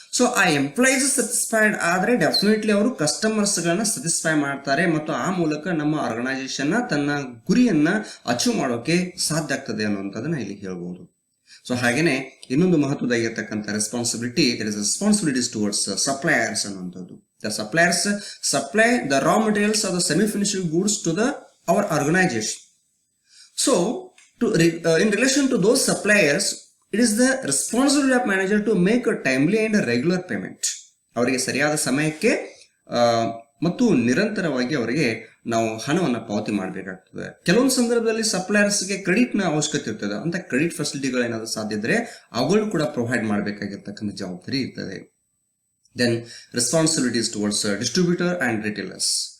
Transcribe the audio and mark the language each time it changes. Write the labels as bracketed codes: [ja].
[kn] So ಆ employees satisfied ಆದ್ರೆ definitely ಅವರು ಕಸ್ಟಮರ್ಸ್ಗಳನ್ನ ಸ್ಯಾಟಿಸ್ಫೈ ಮಾಡ್ತಾರೆ ಮತ್ತು ಆ ಮೂಲಕ ನಮ್ಮ ಆರ್ಗನೈಸೇಷನ್ ತನ್ನ ಗುರಿಯನ್ನ ಅಚೀವ್ ಮಾಡೋಕೆ ಸಾಧ್ಯ ಆಗ್ತದೆ ಅನ್ನುವಂಥದ್ದನ್ನ ಇಲ್ಲಿ ಹೇಳ್ಬೋದು. ಸೊ ಹಾಗೇನೆ ಇನ್ನೊಂದು ಮಹತ್ವದಾಗಿರ್ತಕ್ಕಂಥ responsibility, [en] there is responsibilities towards suppliers [kn] ಅನ್ನುವಂಥದ್ದು. [en] The suppliers supply the raw materials of the semi finished goods to the our organization. So in relation to those suppliers, it is the responsibility of manager to make a timely and a regular payment. [kn] ಅವರಿಗೆ ಸರಿಯಾದ ಸಮಯಕ್ಕೆ ಮತ್ತು ನಿರಂತರವಾಗಿ ಅವರಿಗೆ ನಾವು ಹಣವನ್ನು ಪಾವತಿ ಮಾಡಬೇಕಾಗ್ತದೆ. ಕೆಲವೊಂದು ಸಂದರ್ಭದಲ್ಲಿ ಸಪ್ಲೈಯರ್ಸ್ಗೆ ಕ್ರೆಡಿಟ್ನ ಅವಶ್ಯಕತೆ ಇರ್ತದೆ. ಅಂತ ಕ್ರೆಡಿಟ್ ಫೆಸಿಲಿಟಿಗಳು ಏನಾದರೂ ಸಾಧ್ಯ ಇದ್ರೆ ಅವುಗಳು ಕೂಡ ಪ್ರೊವೈಡ್ ಮಾಡಬೇಕಾಗಿರ್ತಕ್ಕಂಥ ಜವಾಬ್ದಾರಿ ಇರ್ತದೆ. [en] Then responsibilities towards distributor and retailers.